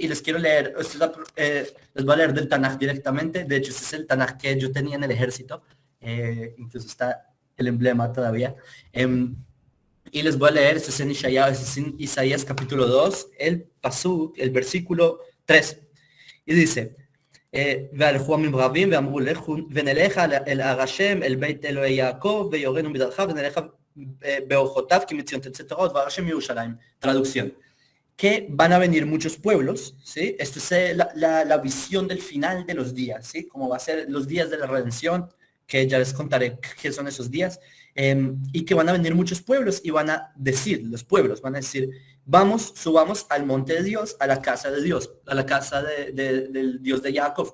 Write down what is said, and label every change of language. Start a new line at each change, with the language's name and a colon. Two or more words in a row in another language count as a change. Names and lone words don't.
Spanish: Y les quiero leer, les voy a leer del Tanaj directamente. De hecho, ese es el Tanaj que yo tenía en el ejército, incluso está el emblema todavía. Y les voy a leer, esto es en Isaías capítulo 2, el pasuk, el versículo 3. Y dice,
Hebrew: והלכו עמים רבים ואמרו ונלך אל הר השם אל בית אלוהי יעקב ויורנו בדרכיו ונלך באורחותיו כי מציון תצא תורה ודבר השם מירושלים.
Spanish: Traducción. Que van a venir muchos pueblos, ¿sí? Esto es la visión del final de los días, ¿sí? Como va a ser los días de la redención, que ya les contaré qué son esos días, y que van a venir muchos pueblos y van a decir, los pueblos van a decir, vamos, subamos al monte de Dios, a la casa de Dios, a la casa del Dios de Jacob.